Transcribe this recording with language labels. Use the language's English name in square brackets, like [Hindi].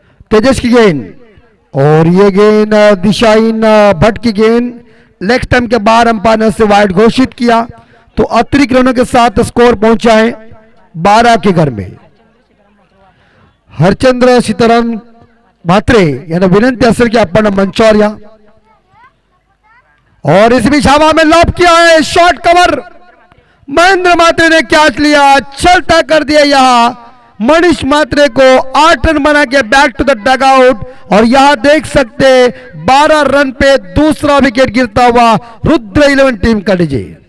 [Hindi] तेजस की गेंद, और ये गेंद दिशाहीन भट्ट की गेंद लेग स्टंप के बाहर अंपायर ने से वाइड घोषित किया, तो अतिरिक्त रनों के साथ स्कोर पहुंचा है 12 के घर में. [Marathi] हरचंद्र सीताराम म्हात्रे यांना विनंती असेल की आपण मंचावर या. [Hindi] और इस बीच हवा में लॉब किया है, शॉर्ट कवर. महेंद्र म्हात्रे ने कैच लिया, चलता कर दिया यहां मनीष म्हात्रे को 8 रन बना के [English] Back to the dugout. [Hindi] और यहां देख सकते 12 रन पे दूसरा विकेट गिरता हुआ रुद्र 11 टीम का डीजे.